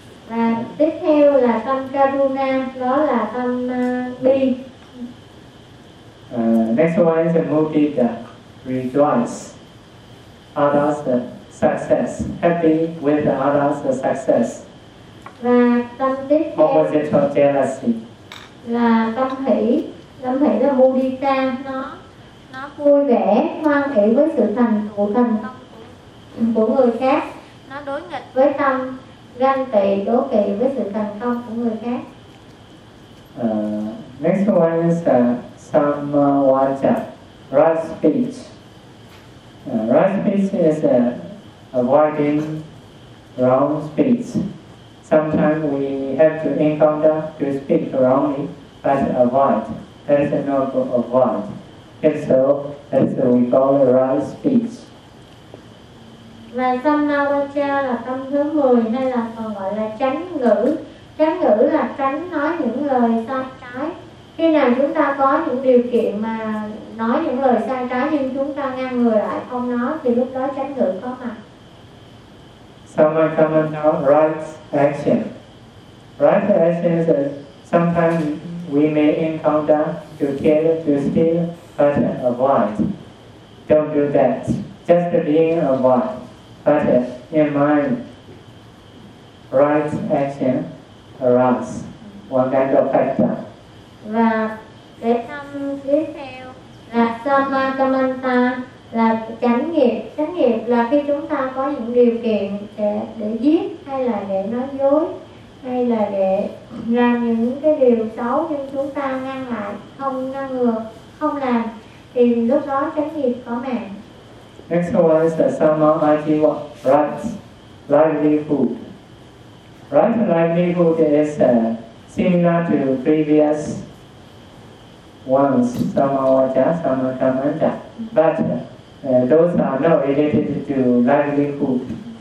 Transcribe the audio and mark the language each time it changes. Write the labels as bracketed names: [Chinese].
[Vietnamese] Và tiếp theo là tâm karuna, đó là tâm bi. [English] Next one is mudita, rejoice. Others success, happy with others success. [Vietnamese] Và tâm tiếp theo. [English] Opposite of jealousy. [Vietnamese] Là tâm hỷ là mudita, nó vui vẻ, hoan hỷ với sự thành công của người khác. Nó đối nghịch với tâm ganh tị, đố kỵ với sự thành công của người khác. [English] Next one is samvaca, right speech. Right speech is avoiding wrong speech. Sometimes we have to encounter to speak wrongly, but avoid. That is not to avoid. And so that's what we call the right speech. [Vietnamese] Và samvaca là tâm thứ 10 hay là còn gọi là tránh ngữ. Tránh ngữ là tránh nói những lời sai trái. Khi nào chúng ta có những điều kiện mà nói những lời sai trái nhưng chúng ta ngăn người lại không nói thì lúc đó tránh ngữ có mặt. [English] Samvaca means right action. Right action is sometimes we may encounter to kill, to steal, but avoid. Don't do that. Just being avoid. But in mind, right action arouses one kind of factor. [Vietnamese] Và cái tâm tiếp theo là samakamanta, là chánh nghiệp. Chánh nghiệp là khi chúng ta có những điều kiện để giết hay là để nói dối hay là để làm những cái điều xấu nhưng chúng ta ngăn lại, không ngăn ngừa, không làm thì lúc đó chánh nghiệp có mạng. [English] Next one is the samajiva, right livelihood. Right livelihood is similar to previous ones, samavaca, samakamanta. But those are not related to livelihood.